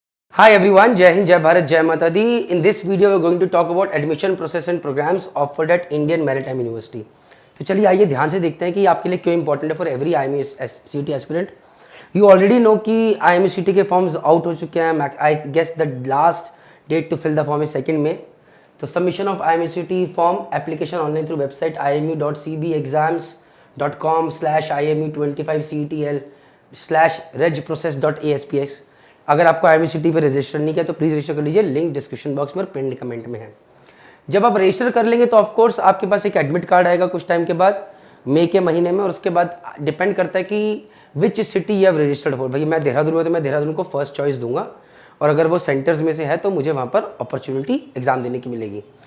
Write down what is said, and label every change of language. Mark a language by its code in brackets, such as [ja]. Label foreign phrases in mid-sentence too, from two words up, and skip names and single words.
[en] Hi everyone, Jai Hind, Jai Bharat, Jai Mata Di. In this video, we are going to talk about admission process and programs offered at Indian Maritime University. [hi] तो चलिए आइए ध्यान से देखते हैं कि आपके लिए क्यों इंपॉर्टेंट है [en] for every IME CET aspirant. you already know [hi] कि IME CET के [en] forms out [hi] हो चुके हैं. [en] I guess the last date to fill the form is 2 May. तो submission of IME CET form application online through website imu.cbexams.com/imu25cetl/regprocess.aspx. [hi] अगर आपको IME CET पे रजिस्टर नहीं किया तो [en] please register [hi] कर लीजिए. [en] link description box [hi] में और [en] pin comment [hi] में है. जब आप रजिस्टर कर लेंगे तो [en] of course [hi] आपके पास एक [en] admit card [hi] आएगा कुछ टाइम के बाद, मई के महीने में. और उसके बाद डिपेंड करता है कि [en] which city you have registered for. [hi] भाई मैं देहरादून में तो मैं देहरादून को [en] first choice [hi] दूंगा, और अगर वो सेंटर्स में से है तो मुझे वहाँ पर अपॉर्चुनिटी एग्जाम देने की मिलेगी.